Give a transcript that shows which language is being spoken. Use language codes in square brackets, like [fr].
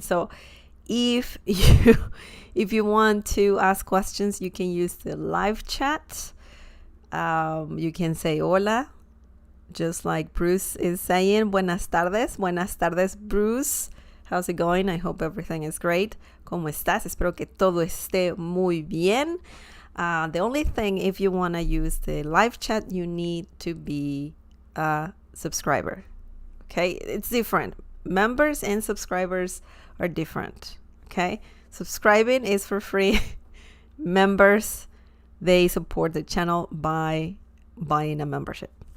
[en] So if you want to ask questions, you can use the live chat. You can say hola, just like Bruce is saying. [es] Buenas tardes, [en] Bruce. How's it going? I hope everything is great. [es] ¿Cómo estás? Espero que todo esté muy bien. [en] The only thing, if you want to use the live chat, you need to be a subscriber. Okay? It's different. Members and subscribers are different. Okay? Subscribing is for free. Members, they support the channel by buying a membership.